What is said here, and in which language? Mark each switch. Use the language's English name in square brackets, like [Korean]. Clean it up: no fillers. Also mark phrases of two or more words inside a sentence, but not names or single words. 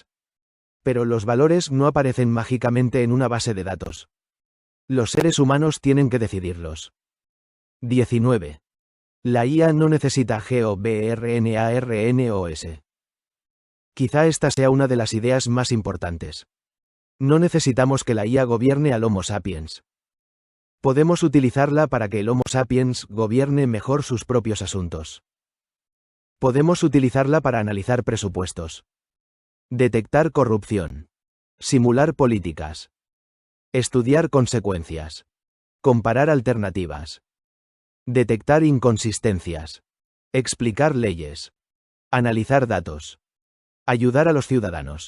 [Spanish] Pero los valores no aparecen mágicamente en una base de datos. Los seres humanos tienen que decidirlos. 19. La IA no necesita GOVRNARNOS. Quizá esta sea una de las ideas más importantes. No necesitamos que la IA gobierne al Homo sapiens. Podemos utilizarla para que el Homo sapiens gobierne mejor sus propios asuntos. Podemos utilizarla para analizar presupuestos, detectar corrupción, simular políticas, estudiar consecuencias, comparar alternativas, detectar inconsistencias, explicar leyes, analizar datos, ayudar a los ciudadanos.